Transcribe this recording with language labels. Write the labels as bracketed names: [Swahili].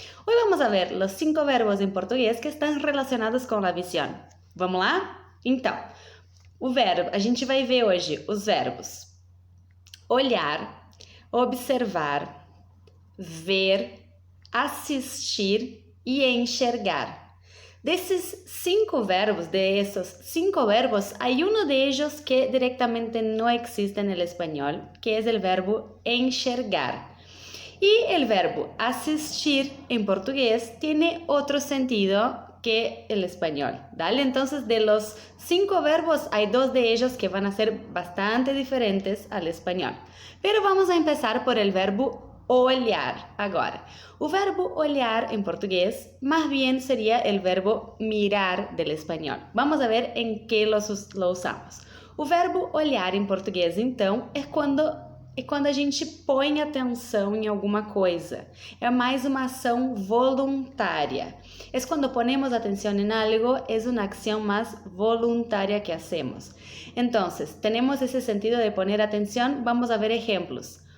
[Portuguese] Hoje vamos a ver os 5 verbos em português que estão relacionados com a visão. Vamos lá? Então, a gente vai ver hoje os verbos olhar, observar, ver, assistir e enxergar. Desses 5 verbos, [Spanish] hay uno de ellos que directamente no existe en el español, que es el verbo enxergar. Y el verbo asistir en portugués tiene otro sentido que el español, ¿vale? Entonces, de los 5 verbos, hay 2 de ellos que van a ser bastante diferentes al español. Pero vamos a empezar por el verbo olhar agora. O verbo olhar en portugués más bien sería el verbo mirar del español. Vamos a ver en qué lo usamos. [Portuguese] O verbo olhar em português, então, é quando a gente põe atenção em alguma coisa. É mais uma ação voluntária. É quando ponemos atenção em algo, é uma ação mais voluntária que hacemos. Então, temos esse sentido de poner atenção. Vamos a ver exemplos.